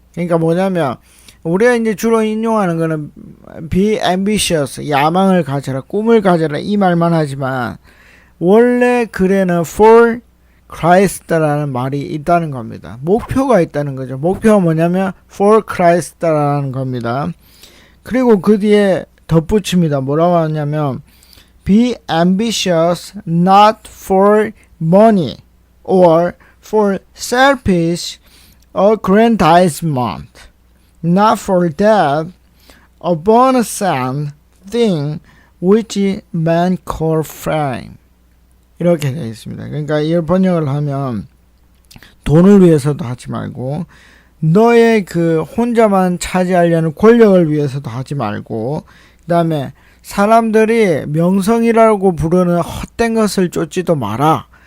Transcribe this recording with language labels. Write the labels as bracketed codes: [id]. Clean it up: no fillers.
[ko] 그러니까 뭐냐면 우리가 이제 주로 인용하는 거는 [en] be ambitious, [ko] 야망을 가져라, 꿈을 가져라 이 말만 하지만 원래 글에는 [en] for Christ [ko] 라는 말이 있다는 겁니다. 목표가 있다는 거죠. 목표가 뭐냐면 for Christ라는 겁니다. 그리고 그 뒤에 덧붙입니다. 뭐라고 하냐면 [en] Be ambitious not for money or for selfish aggrandizement, not for that abominable thing which men call fame. [ko] 이렇게 되어 있습니다. 그러니까 이 번역을 하면 돈을 위해서도 하지 말고 너의 그 혼자만 차지하려는 권력을 위해서도 하지 말고 그 다음에 사람들이 명성이라고 부르는 헛된 것을 쫓지도 마라.